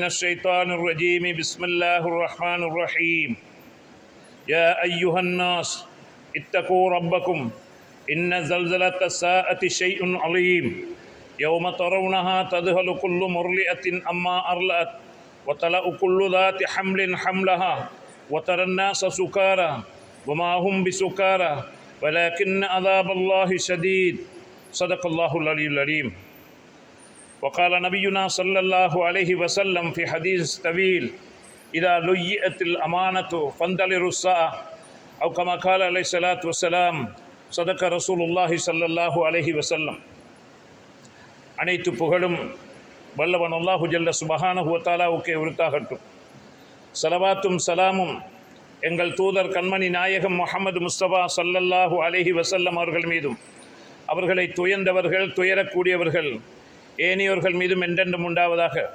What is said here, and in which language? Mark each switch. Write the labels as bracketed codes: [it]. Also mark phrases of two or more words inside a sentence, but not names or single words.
[ar] الشيطان الرجيم بسم الله الرحمن الرحيم يا أيها الناس اتقوا ربكم إن زلزلة الساعة شيء عظيم يوم ترونها تذهل كل مرضعة عما أرضعت وتضع كل ذات حمل حملها وترى الناس سكارى وما هم بسكارى ولكن عذاب الله شديد صدق الله العلي العليم. وقال نبينا صلى الله عليه وسلم في حديث طويل إذا لُيِّئَتِ الأمانة فانتظروا الساعة أو كما قال عليه الصلاة والسلام صدق رسول الله صلى الله عليه وسلم. [ta] அனைத்து புகழும் வல்லவன் [ar] الله جل سبحانه وتعالى [ta] உரித்தாகட்டும். ஸலவாத்தும் சலாமும் எங்கள் தூதர் கண்மணி நாயகம் முஹம்மது முஸ்தபா [ar] صلى الله عليه وسلم [ta] அவர்கள் மீதும் அவர்களை துயர்ந்தவர்கள் துயரக்கூடியவர்கள் ஏனையோர்கள் மீதும் என்றென்றும் உண்டாவதாக.